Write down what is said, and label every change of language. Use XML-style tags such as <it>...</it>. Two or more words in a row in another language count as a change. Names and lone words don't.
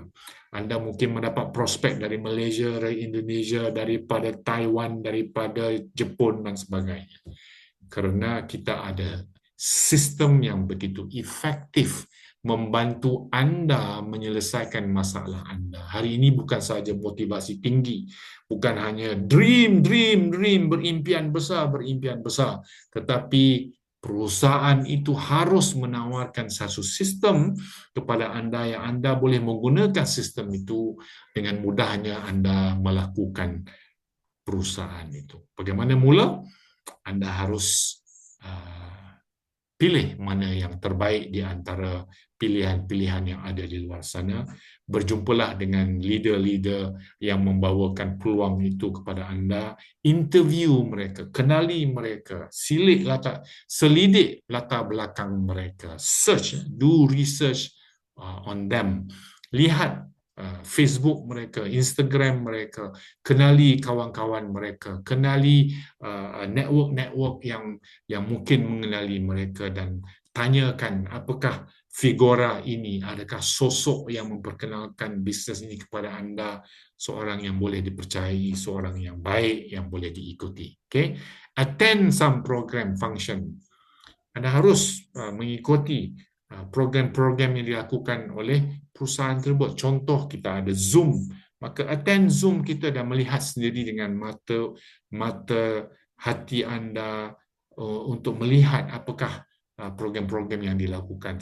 <ms>Anda mungkin mendapat prospek dari Malaysia, dari Indonesia, daripada Taiwan, daripada Jepun dan sebagainya. Kerana kita ada sistem yang begitu efektif membantu Anda menyelesaikan masalah Anda. Hari ini bukan sahaja motivasi tinggi, bukan hanya dream, berimpian besar, tetapi perusahaan itu harus menawarkan satu sistem kepada Anda yang Anda boleh menggunakan sistem itu dengan mudahnya Anda melakukan perusahaan itu. Bagaimana mula? Anda harus pilih mana yang terbaik di antara pilihan-pilihan yang ada di luar sana. Berjumpalah dengan leader-leader yang membawakan peluang itu kepada anda. Interview mereka, kenali mereka, selidik latar belakang mereka.</ms> <en>Search, do research on them.</en> <ms>Lihat Facebook mereka, Instagram mereka, kenali kawan-kawan mereka, kenali network-network yang mungkin mengenali mereka dan tanyakan apakah figura ini, adakah sosok yang memperkenalkan bisnes ini kepada anda, seorang yang boleh dipercayai, seorang yang baik yang boleh diikuti. Okay?</ms> <en>Attend some program function.</en> <ms>Anda harus mengikuti program-program yang dilakukan oleh perusahaan tersebut. Contoh, kita ada Zoom. Maka attend Zoom kita dan melihat sendiri dengan mata hati anda untuk melihat apakah program-program yang dilakukan.</ms>